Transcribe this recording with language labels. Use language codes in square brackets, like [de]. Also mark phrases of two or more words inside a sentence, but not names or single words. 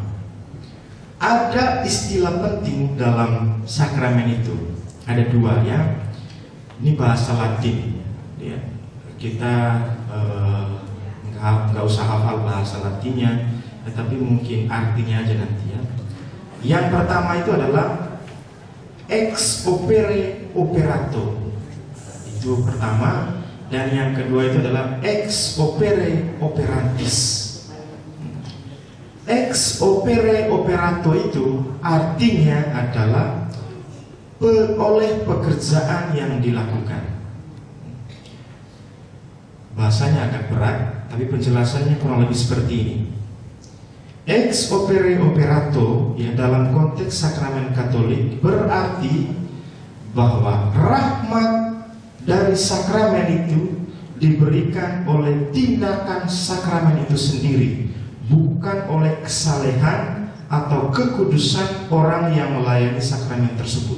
[id] Ada istilah penting dalam sakramen itu. Ada 2 ya. Ini bahasa Latin. Ya. Kita nggak usah hafal bahasa Latinnya, tetapi mungkin artinya aja nanti ya. Yang pertama itu adalah [la] ex opere operato. [id] Itu pertama. Dan yang kedua itu adalah [la] ex opere operantis. Ex opere operato [id] itu artinya adalah oleh pekerjaan yang dilakukan. Bahasanya agak berat, tapi penjelasannya kurang lebih seperti ini. [la] Ex opere operato [id] ya, dalam konteks sakramen Katolik berarti bahwa rahmat dari sakramen itu diberikan oleh tindakan sakramen itu sendiri, bukan oleh kesalehan atau kekudusan orang yang melayani sakramen tersebut.